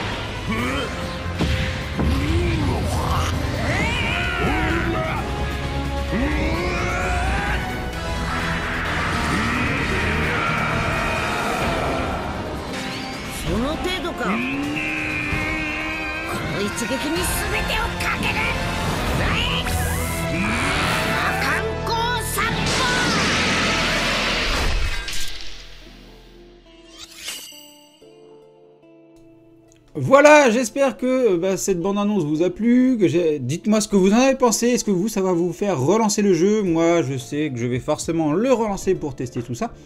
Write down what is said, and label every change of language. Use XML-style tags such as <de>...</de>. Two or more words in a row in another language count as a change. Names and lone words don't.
<ja>その程度か。この一撃に全てをかける。魔漢光殺法。</ja> <fr>Voilà, j'espère que cette bande-annonce vous a plu. Dites-moi ce que vous en avez pensé. Est-ce que ça va vous faire relancer le jeu? Moi, je sais que je vais forcément le relancer pour tester tout ça.</fr>